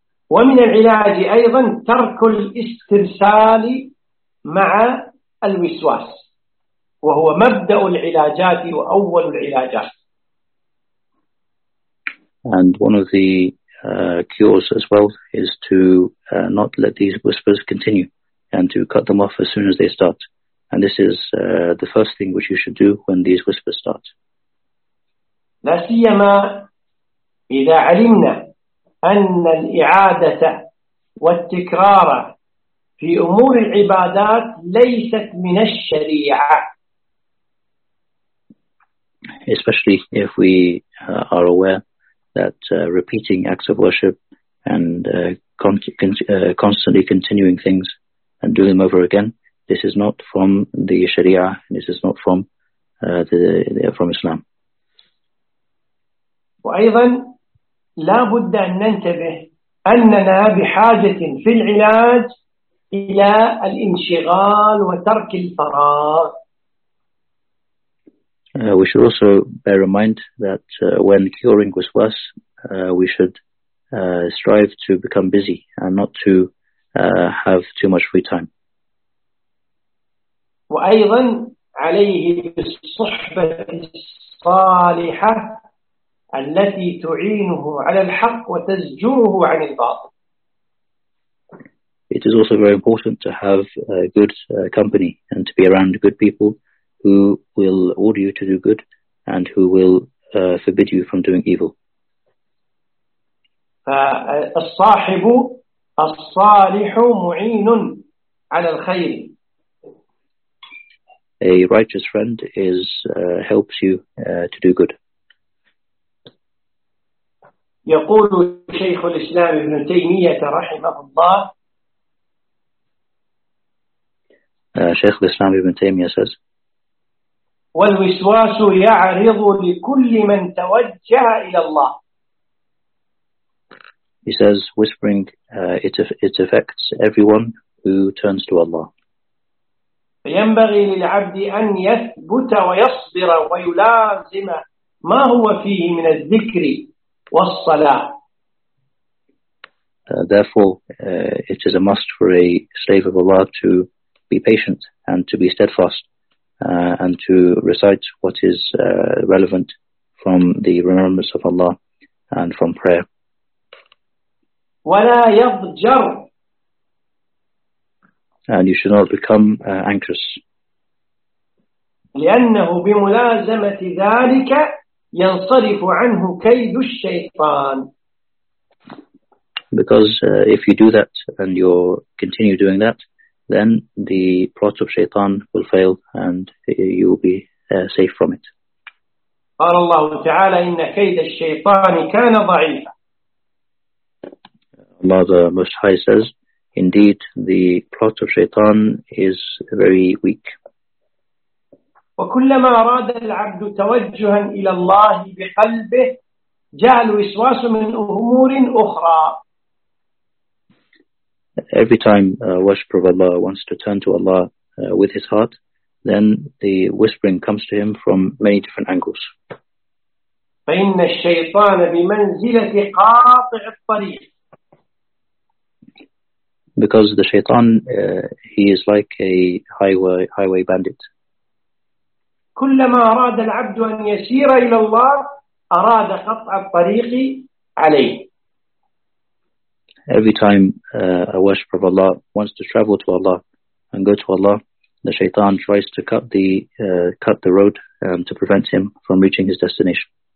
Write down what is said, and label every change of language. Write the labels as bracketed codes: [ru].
[ar] ومن العلاج أيضا ترك الاسترسال مع الوسواس وهو مبدأ العلاجات وأول العلاجات. [en] And one of the cures as well is to not let these whispers continue and to cut them off as soon as they start. And this is the first thing which you should do when these whispers start. [ar] لا سيما إذا علمنا أن الإعادة والتكرار في أمور العبادات ليست من الشريعة. [en] Especially if we are aware that repeating acts of worship and constantly continuing things and doing them over again, this is not from the Sharia, and this is not from from Islam. [ar] وأيضا لا بد أن ننتبه أننا بحاجة في العلاج إلى الانشغال وترك الفراغ. [en] We should also bear in mind that when curing with us, we should strive to become busy and not to have too much free time. [ar] وأيضا عليه بالصحبة الصالحة التي تعينه على الحق وتزجره عن الباطل. [en] It is also very important to have a good company and to be around good people who will order you to do good and who will forbid you from doing evil. [ar] فالصاحب الصالح معين على الخير. [en] A righteous friend is helps you to do good. [ar] يقول شيخ الإسلام ابن تيمية رحمه الله. [en] شيخ الإسلام ابن تيمية says. [ar] والوسواس يعرض لكل من توجه إلى الله. [en] He says, whispering, it affects everyone who turns to Allah. [ar] فينبغي للعبد أن يثبت ويصبر ويلازم ما هو فيه من الذكر والصلاة. [en] Therefore, it is a must for a slave of Allah to be patient and to be steadfast and to recite what is relevant from the remembrance of Allah and from prayer. [ar] ولا يضجر. [en] And you should not become anxious. [ar] لأنه بملازمة ذلك ينصرف عنه كيد الشيطان. [en] Because if you do that and you continue doing that, then the plot of shaitan will fail and you will be safe from it. [ar] قال الله تعالى إن كيد الشيطان كان ضعيفا. [en] Allah the Most High says, indeed, the plot of shaitan is very weak. [ar] وكلما أراد العبد توجها إلى الله بقلبه جعل وسواس من أمور أخرى. [en] Every time a worshipper of Allah wants to turn to Allah with his heart, then the whispering comes to him from many different angles. [ar] فإن الشيطان بمنزلة قاطع الطريق. [en] Because the shaitan, he is like a highway bandit. [ar] كلما أراد العبد أن يسير إلى الله أراد قطع الطريق عليه. [en] Every time a worshipper of Allah wants to travel to Allah and go to Allah, the shaitan tries to cut the road to prevent him from reaching his destination.